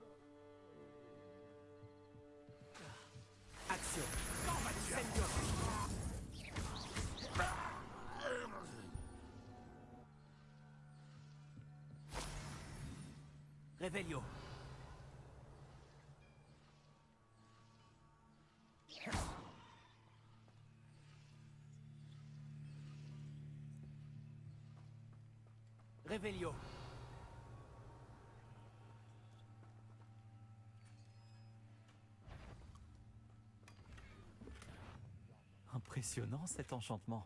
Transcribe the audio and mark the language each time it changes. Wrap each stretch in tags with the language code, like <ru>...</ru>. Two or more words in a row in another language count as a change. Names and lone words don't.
<fr>Action. Incendio. Revelio. Revelio. Impressionnant cet enchantement.</fr>